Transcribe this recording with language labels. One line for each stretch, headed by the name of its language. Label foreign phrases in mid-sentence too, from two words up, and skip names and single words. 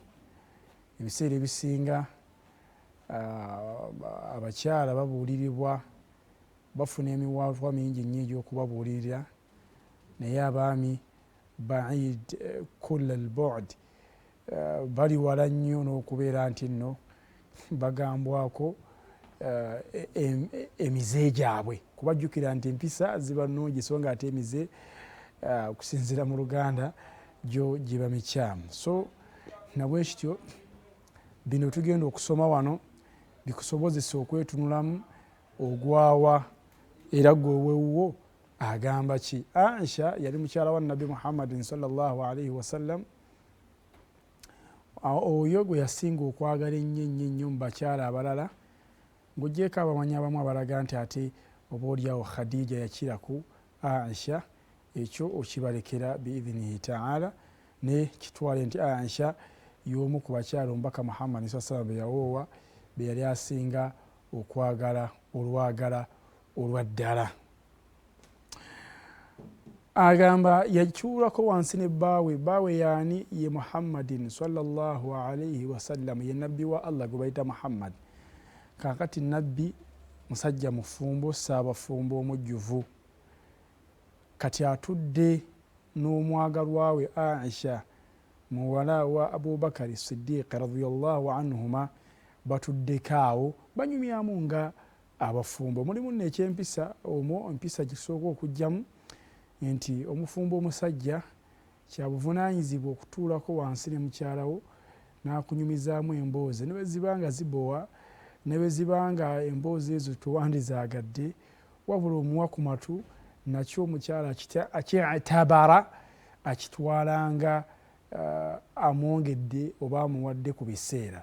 Ganda: Ebiseera ebisinga abakyala babuulirirwa, bafuna emiwaatwa mingi nnyo egy'okubabuulirira, naye abaami
Arabic: بعيد كل البعد,
Ganda: bali wala nnyo n'okubeera nti nno bagambwako emize gyabwe, kubajjukira nti empisa ziba nnungi so nga ate emize okusinziira mu Luganda gyo giba mikyamu. So nabwe kityo bino tugenda okusoma wano bikusobozesa okwetunulamu ogwawa era gwe owewuwo agamba ki. Aisha yali mukyala wa nabbi Muhammadin
Arabic: صلى الله عليه وسلم,
Ganda: oyo gwe yasinga okwagala ennyo ennyo ennyo mu bakyala abalala, ng'oggyeko abamanyi abamu abalaga nti ate obaolyawo Khadija yakira ku Aisha. Ekyo okibalekera
Arabic: بإذنه تعالى,
Ganda: ne kitwale nti Aisha y'omu ku bakyala omubaka Muhammad
Arabic: صلى الله عليه وسلم
Ganda: be yawoowa be yali asinga okwagala olwagala olwa ddala. Agamba yakyulako wansi ne bbaawe yaani ye Muhammadin
Arabic: صلى الله عليه وسلم,
Ganda: ye nabbi wa Allah gwe bayita Muhammad. Kaakati nabbi musajja mufumbo, saabafumbo omujjuvu, kati atudde n'omwagalwa we Aisha muwala wa Abubakari Siddiq
Arabic: رضي الله عنهما,
Ganda: batuddeko awo banyumyamu nga abafumbo. Mulimu nekyempisa omwo, empisa gisooka okujjamu nti omufumbo omusajja kyabuvunaanyizibwa okutuulako wansi ne mukyala wo n'akunyumizaamu emboozi, ne bwe ziba nga zibowa, ne bwe ziba nga emboozi ezo tewandizaagadde wabula omuwa ku matu, nakyo omukyala akyetabara akitwalanga amwongedde oba amuwadde ku biseera.